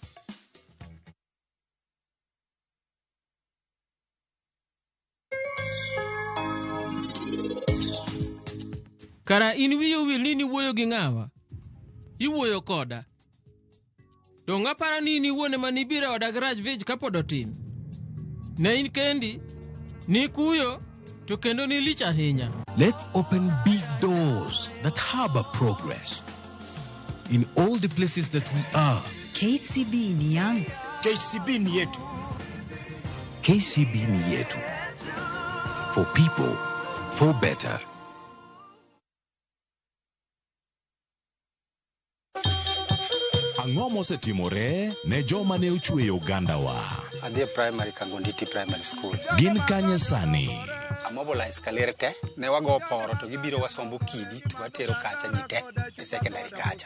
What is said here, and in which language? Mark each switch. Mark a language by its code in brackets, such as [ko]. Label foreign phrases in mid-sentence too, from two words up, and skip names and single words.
[luo] Kara in wiyo wil ni wuoyo gi ng'awa? Iwuoyo koda. To ng'apara ni wuone manibira oda garage village kapod otin. Ne in kendi, ni kuyo, to kendo ni lich ahinya. [en] Let's open big doors that harbor progress. In all the places that we are. [sw] KCB ni yangu. KCB ni yetu. KCB ni yetu. [en] For people, for better. [luo] Ang'o mosetimore ne joma ne ochweyo Ugandawa? Adhi primary Kangonditi Primary School. Gin kanye sani? Amobilize kalere te, ne wago poro to gibiro wasombo kidi to watero kacha jite e secondary kacha.